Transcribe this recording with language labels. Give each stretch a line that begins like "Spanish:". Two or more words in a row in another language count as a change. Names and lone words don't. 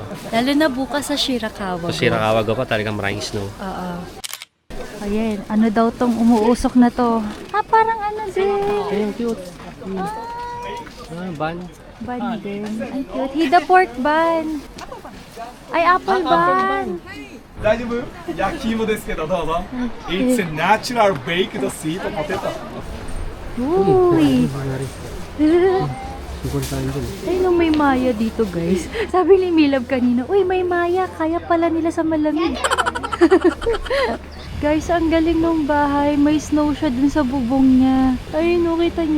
Filipino: Lalo na bukas sa Shirakawa. So Shirakawa pa talagang maraming snow. Oo. Ayan, ano daw tong umuusok na to? Parang ano din. Ayun, cute. Ban. Ban din. Ay, cute. Hida pork ban. Ay, apple ban.
Japanese: 大丈夫焼き芋ですけどどうぞ
English: It's a natural baked sweet potato
Filipino: Uy. Ay, nung may maya dito, guys. Sabi ni Milab kanina, uy, may maya. Kaya pala nila sa malamig. Guys, ang galing ng bahay. May snow siya dun sa bubong niya.